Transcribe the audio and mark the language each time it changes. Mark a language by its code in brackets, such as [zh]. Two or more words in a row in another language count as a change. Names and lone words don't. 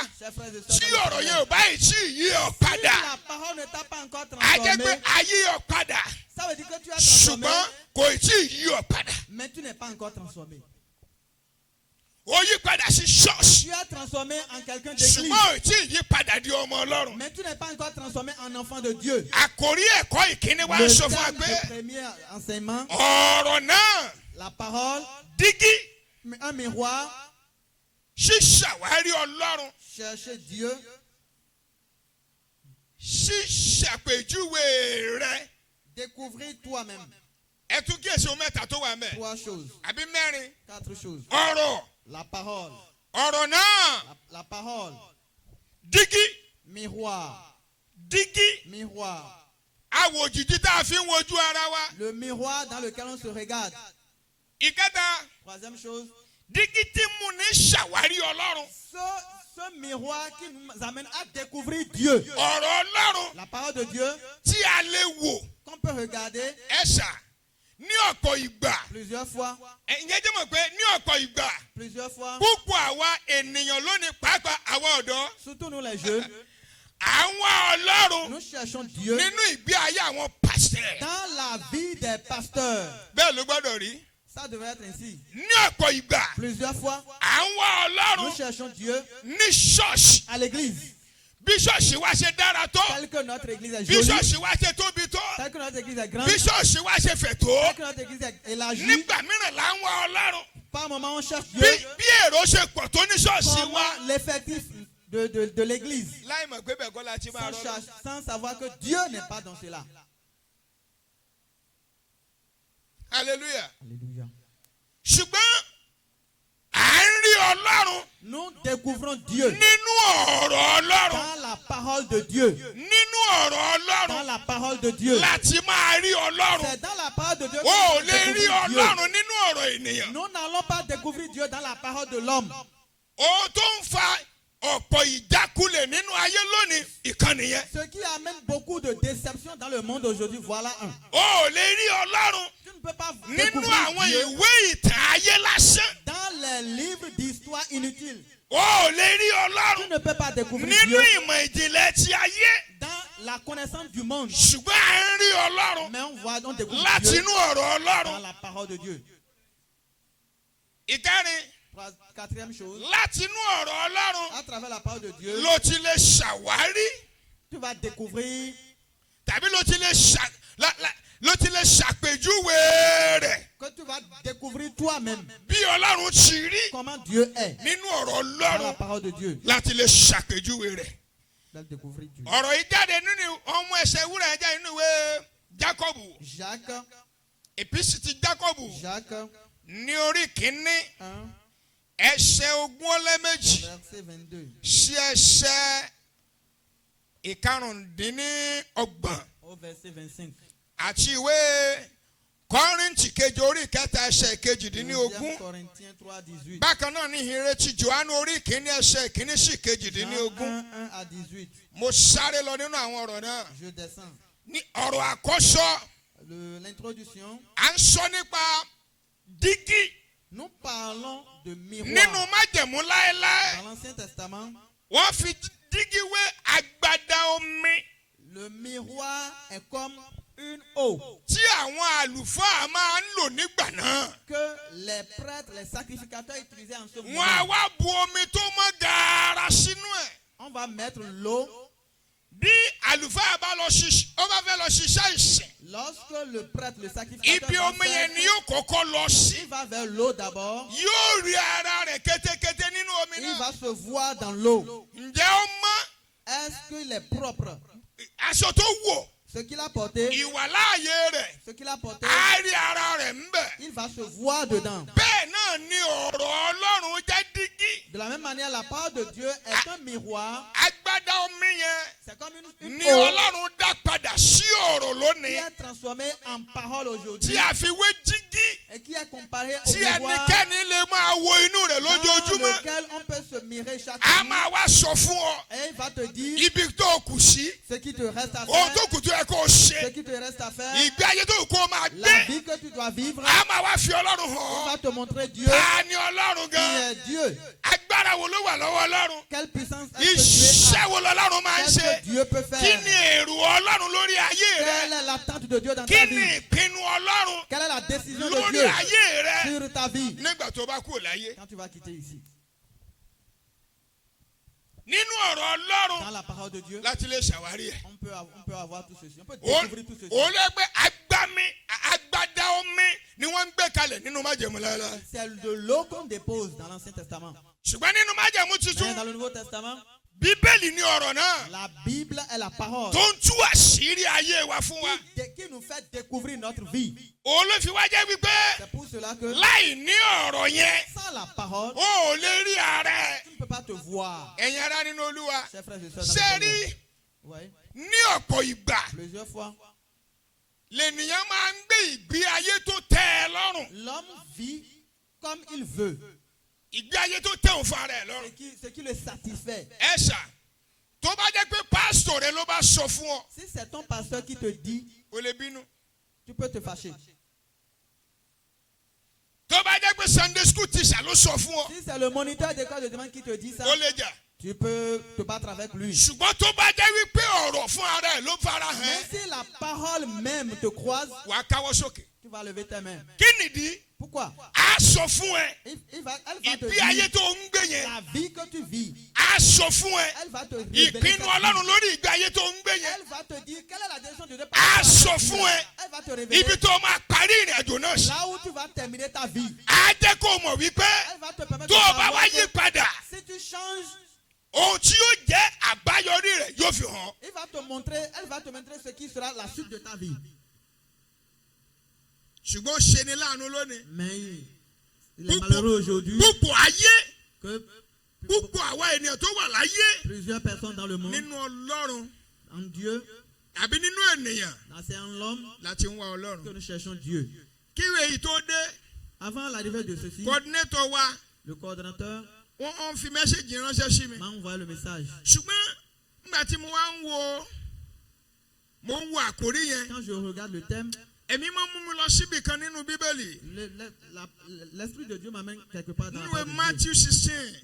[fr] Chers frères et [yo] tí [fr] sœurs, [yo] ọ̀rọ̀ yẹn ò báyìí tí yí ọ padà, [fr] si la parole ne t'a pas encore [yo] á jẹ́ pé [fr] transformé, [yo] ayé ọ padà, [fr] ça veut dire que tu as transformé, [yo] ṣùgbọ́n kò tí ì yí ọ padà. [fr] mais tu n'es pas encore transformé. [yo] Ó yí padà sí ṣọ́ọ̀ṣì, [fr] Tu as transformé en quelqu'un d'église, [yo] ṣùgbọ́n ò tí ì yí padà di ọmọ Ọlọ́run. [fr] mais tu n'es pas encore transformé en enfant de Dieu. [yo] Àkòrí ẹ̀kọ́ ìkíní wa [fr] Le [yo] sọ fún wa [fr] thème [yo] pé [fr] du premier enseignement, [yo] ọ̀rọ̀ náà [fr] la parole, [yo] dígí [fr] un miroir, [yo] ṣíṣàwárí Ọlọ́run, [fr] chercher Dieu, [yo] ṣíṣàpèjúwe rẹ̀. [fr] découvrir toi-même. [yo] Ẹ tún kíyèsí ohun mẹ́ta tó wà mẹ́, [fr] Trois choses, [yo] àbí mẹ́rin. [fr] quatre choses. [yo] Ọ̀rọ̀, [fr] La parole, [yo] ọ̀rọ̀ náà [fr] la parole, [yo] dígí, [fr] miroir, [yo] dígí, [fr] miroir. [yo] àwòjìji tá a fi ń wojú ara wa. [fr] Le miroir dans lequel on se regarde. [yo] Ìkẹta, [fr] Troisième chose, [yo] dígí tí mú ní ṣàwárí Ọlọ́run. [fr] Ce miroir qui nous amène à découvrir Dieu. [yo] Ọ̀rọ̀ Ọlọ́run [fr] La parole de Dieu [yo] tí a lè wò. [fr] qu'on peut regarder [yo] Ẹ̀ṣà ní ọ̀pọ̀ ìgbà. [fr] plusieurs fois. [yo] Ẹ̀yin jẹ́ mọ̀ pé ní ọ̀pọ̀ ìgbà. [fr] Plusieurs fois. [yo] Púpọ̀ àwa ènìyàn lónìí pàápàá àwa ọ̀dọ́. [fr] Surtout nous les jeunes. [yo] Àwọn Ọlọ́run [fr] Nous cherchons Dieu [yo] nínú ìgbé ayé àwọn pàṣẹ. [fr] dans la vie des pasteurs. [yo] Bẹ́ẹ̀ ló gbọ́dọ̀ rí. [fr] Ça devrait être ainsi. [yo] Ní ọ̀pọ̀ ìgbà. [fr] Plusieurs fois. [yo] Àwọn [fr] Nous [yo] Ọlọ́run [fr] cherchons Dieu [yo] ní ṣọ́ọ̀ṣì. [fr] à l'église. [yo] Bí ṣọ́ọ̀ṣì wa ṣe dára tó. [fr] Tel que notre église est [yo] Bí [fr] jolie. [yo] ṣọ́ọ̀ṣì wa ṣe tóbi tó. [fr] Tel que notre église est grande. [yo] Bí ṣọ́ọ̀ṣì wa ṣe fẹ̀ tó. [fr] Tel que notre église est élargie. [yo] Nígbà mìíràn là ń wá Ọlọ́run. [fr] Par moment, on cherche [yo] Bí [fr] Dieu. [yo] èrò ṣe pọ̀ tó ní ṣọ́ọ̀ṣì wa. [fr] Comment l'effectif de l'église. [yo] Láì mọ̀ pé bẹ́ẹ̀ kọ́ la ti máa rọ́. [fr] Sans savoir que Dieu n'est pas dans cela. [yo] Hallelujah. [fr] Alléluia. [yo] Ṣùgbọ́n à ń rí Ọlọ́run [fr] Nous découvrons Dieu [yo] nínú ọ̀rọ̀ Ọlọ́run. [fr] dans la parole de Dieu. [yo] Nínú ọ̀rọ̀ [fr] Dans [yo] Ọlọ́run [fr] la parole de Dieu. [yo] láti máa rí Ọlọ́run. [fr] C'est dans la parole de Dieu [yo] O ò [fr] que [yo] lè [fr] nous [yo] rí [fr] découvrons Dieu. [yo] Ọlọ́run nínú ọ̀rọ̀ ènìyàn. [fr] Nous n'allons pas découvrir Dieu dans la parole de l'homme. [yo] Ohun tó ń fa ọ̀pọ̀ ìjákulẹ̀ nínú ayé lónìí ìkànnì yẹn. [fr] Ce qui amène beaucoup de déception dans le monde aujourd'hui, voilà un. [yo] O ò lè rí Ọlọ́run [fr] Tu ne peux pas [yo] nínú [fr] découvrir [yo] àwọn [fr] Dieu [yo] ìwé ìtàn ayé lásán. [fr] dans les livres d'histoire inutiles. [yo] O ò lè rí [fr] Tu [yo] Ọlọ́run [fr] ne peux pas découvrir [yo] nínú [fr] Dieu [yo] ìmọ̀ ìjìnlẹ̀ ti ayé. [fr] dans la connaissance du monde. [yo] Ṣùgbọ́n à ń rí Ọlọ́run [fr] Mais on découvre [yo] láti [fr] Dieu [yo] inú ọ̀rọ̀ [fr] dans [yo] Ọlọ́run. [fr] la parole de Dieu. [yo] Ìkẹrin, [fr] Quatrième chose, [yo] láti inú ọ̀rọ̀ Ọlọ́run [fr] à travers la parole de Dieu, [yo] ló ti lè ṣàwárí [fr] tu vas découvrir [yo] tàbí ló ti lè ṣàpèjúwe rẹ̀ [fr] que tu vas découvrir toi-même [yo] bí Ọlọ́run ti rí [fr] comment Dieu est [yo] nínú ọ̀rọ̀ [fr] dans la [yo] Ọlọ́run [fr] parole de Dieu. [yo] láti lè ṣàpèjúwe rẹ̀. [fr] Tu vas découvrir Dieu. [yo] Ọ̀rọ̀ yìí jáde nínú ọmọ ẹsẹ̀ wúrà ẹ̀ jáde nínú ìwé Jákọ́bù. [fr] Jacques, [yo] Èpísì ti Jákọ́bù [fr] Jacques [yo] ní orí kìíní 1, ẹsẹ̀ 22 [fr] verset 22 [yo] sí ẹsẹ̀ ìkarùndínlọ́gbọ̀n [fr] au verset 25. [yo] àti ìwé Kọ́ríńtì kejì orí kẹta ẹsẹ̀ kejìdínlógún. [fr] 2 Corinthiens 3, 18. [yo] Bákan náà ní ìrètí Jòhánù orí kìíní ẹsẹ̀ kìíní sí Jean kejìdínlógún. [fr] 1, 1 à 18. [yo] Mo sáré lọ nínú àwọn ọ̀rọ̀ náà. [fr] Je descends. [yo] Ní ọ̀rọ̀ àkọ́sọ́ [fr] L'introduction, [yo] à ń sọ nípa dígí [fr] nous parlons de [yo] nínú [fr] miroir. [yo] májẹ̀mú láéláé. [fr] Dans l'Ancien Testament, [yo] Wọ́n fi dígí wé agbada omi [fr] le miroir est comme une eau [yo] tí àwọn àlùfáà máa ń lò nígbà náà. [fr] que les prêtres, les sacrificateurs utilisaient en ce [yo] Wọ́n á [fr] moment. [yo] wá bu omi tó mọ́ gààrà sínú ẹ̀. [fr] On va mettre l'eau. [yo] Bí àlùfáà bá fẹ́ lọ ṣiṣẹ́ ìsìn, [fr] Lorsque le prêtre, le sacrificateur [yo] ibi [fr] va [yo] omi yẹn ni [fr] faire, [yo] yóò kọ́kọ́ lọ sí. [fr] il va vers l'eau d'abord. [yo] Yóò rí ara rẹ̀ kétékété nínú omi [fr] Il [yo] náà. [fr] va se voir dans l'eau. [yo] Ǹjẹ́ ó mọ́ [fr] Est-ce qu'il est propre? [yo] aṣọ tó wọ̀, [fr] Ce qu'il a porté, [yo] ìwàláàyè rẹ̀, [fr] ce qu'il a porté, [yo] á rí ara rẹ̀ ń bẹ̀. [fr] il va se voir dedans. [yo] Bẹ́ẹ̀ náà ni ọ̀rọ̀ Ọlọ́run jẹ́ dígí. [fr] De la même manière, la parole de Dieu est un miroir. [yo] Agbada omi yẹn [fr] C'est comme une [yo] ni [fr] eau [yo] Ọlọ́run dá padà sí ọ̀rọ̀ [fr] qui [yo] lónìí. [fr] est transformée en parole [yo] Tí [fr] aujourd'hui [yo] a fi wé dígí [fr] et qui est comparée au [yo] tí [fr] miroir [yo] ẹnikẹ́ni lè máa wo inú rẹ̀ [fr] dans [yo] lójoojúmọ́. [fr] lequel on peut se mirer chaque [yo] A [fr] jour. [yo] máa wá sọ fún ọ [fr] Et il va te dire [yo] ibi tó kù sí, [fr] ce qui te reste à [yo] ohun tó [fr] faire, [yo] kù tó yẹ kó o [fr] ce [yo] ṣe, [fr] qui te reste à faire, [yo] ìgbé ayé tó kù kó o máa [fr] la [yo] gbé. [fr] vie que tu dois vivre. [yo] A máa wá fi Ọlọ́run [fr] Il [yo] hàn ọ́. [fr] va te montrer Dieu [yo] Ta ni Ọlọ́run [fr] qui [yo] gan? [fr] est Dieu. [yo] Agbára wo ló wà lọ́wọ́ Ọlọ́run? [fr] Quelle puissance est-ce que Dieu [yo] Iṣẹ́ [fr] a? [yo] wo lọ́lọ́run máa ń [fr] Qu'est-ce [yo] ṣe? [fr] que Dieu peut [yo] Kí ni [fr] faire? [yo] èrò Ọlọ́run lórí ayé [fr] Quelle [yo] rẹ? [fr] est l'attente de Dieu dans [yo] Kí [fr] ta [yo] ni [fr] vie? [yo] ìpinnu Ọlọ́run [fr] Quelle est la décision de [yo] lórí [fr] Dieu [yo] ayé rẹ [fr] sur ta vie [yo] nígbà tó bá kúrò láyé? [fr] quand tu vas quitter ici? [yo] Nínú ọ̀rọ̀ Ọlọ́run [fr] Dans la parole de Dieu, [yo] láti lè ṣàwárí ẹ̀. [fr] on peut avoir tout ceci. On peut [yo] Òun [fr] découvrir tout ceci. [yo] ló gbé agbada omi ni wọ́n ń gbé kalẹ̀ nínú májẹ̀mú láéláé. [fr] C'est de l'eau qu'on dépose dans l'Ancien Testament. [yo] Ṣùgbọ́n nínú májẹ̀mú [fr] Mais [yo] tuntun, [fr] dans le Nouveau Testament, [yo] Bíbélì ni ọ̀rọ̀ náà [fr] la Bible est la parole [yo] tó ń tú àṣírí ayé wa fún wa. [fr] qui nous fait découvrir notre vie. [yo] Òun ló fi wá jẹ́ wípé [fr] C'est pour cela que [yo] láì ní ọ̀rọ̀ yẹn, [fr] sans la parole, [yo] o ò lè rí ara ẹ̀. [fr] tu ne peux pas te voir. [yo] Ẹ̀yin ará nínú Olúwa, [fr] Chers frères et sœurs, dans [yo] ṣé [fr] le [yo] rí [fr] Seigneur. Ouais. [yo] ní ọ̀pọ̀ ìgbà [fr] Plusieurs fois, [yo] lènìyàn máa ń gbé ìgbé ayé tó tẹ́ ẹ lọ́rùn. [fr] l'homme vit comme il veut. [yo] ìgbé ayé tó tẹ̀ òun fún ara ẹ̀ lọ́rùn. [fr] Ce qui le satisfait. [yo] ẹ ṣá tó bá jẹ́ pé pásítọ̀ rẹ ló bá sọ fún ọ. [fr] Si c'est ton pasteur qui te dit, [yo] o lè bínú. [fr] tu peux te fâcher. [yo] tó bá jẹ́ pé [en] Sunday school teacher [yo] ló sọ fún ọ. [fr] Si c'est le moniteur d'école de demande qui te dit ça, [yo] o lè jà. [fr] tu peux te battre avec lui. [yo] ṣùgbọ́n tó bá jẹ́ wípé ọ̀rọ̀ fún ara ẹ̀ ló fara [fr] Mais [yo] hàn. [fr] si la parole même te croise, [yo] wàá káwọ́ sókè. [fr] tu vas lever tes mains. [yo] kí nìdí? [fr] Pourquoi? [yo] a sọ fún ẹ. [fr] Elle va te [yo] ìgbé ayé [fr] dire [yo] tó ń gbé yẹn. [fr] la vie que tu vis. [yo] a sọ fún ẹ. [fr] Elle va te révéler [yo] ìpinnu [fr] ta [yo] Ọlọ́run [fr] vie. [yo] lórí ìgbé ayé tó ń gbé yẹn. [fr] Elle va te dire quelle est la décision de Dieu. [yo] a sọ fún ẹ. [fr] Elle va te révéler [yo] ibi tó máa parí ìrìn àjò náà sí. [fr] là où tu vas terminer ta vie. [yo] a jẹ́ kó o mọ̀ wípé [fr] Elle va te permettre [yo] tó [fr] de [yo] o bá [fr] savoir [yo] wá yí [fr] que [yo] padà [fr] si tu changes, [yo] ohun tí yóò jẹ́ àbáyọrí rẹ̀ yóò fi hàn. [fr] elle va te montrer ce qui sera la suite de ta vie. [yo] ṣùgbọ́n ó ṣe ni láàánú lónìí. [fr] Mais il est malheureux aujourd'hui [yo] púpọ̀ ayé [fr] que [yo] púpọ̀ àwa ènìyàn tó wà láyé [fr] plusieurs personnes dans le monde, [yo] nínú Ọlọ́run [fr] en Dieu, [yo] àbí nínú ènìyàn [fr] c'est en l'homme [yo] láti ń wá [fr] que [yo] Ọlọ́run. [fr] nous cherchons Dieu. [yo] kí ìwé yìí tó dé [fr] Avant l'arrivée de ceci, [yo] coordinator wa [fr] le coordonnateur [yo] wọ́n fi mẹ́sẹ̀gì ránṣẹ́ sí mi. [fr] m'a envoyé le message. [yo] ṣùgbọ́n nígbà tí mo wá mo ń wo àkórí yẹn [fr] Quand je regarde le thème, [yo] èmi máa ń mú mi lọ síbì kan nínú Bíbélì [fr] l'Esprit de Dieu m'amène quelque part dans la [yo] nínú [fr] parole de Dieu. Matthieu 16.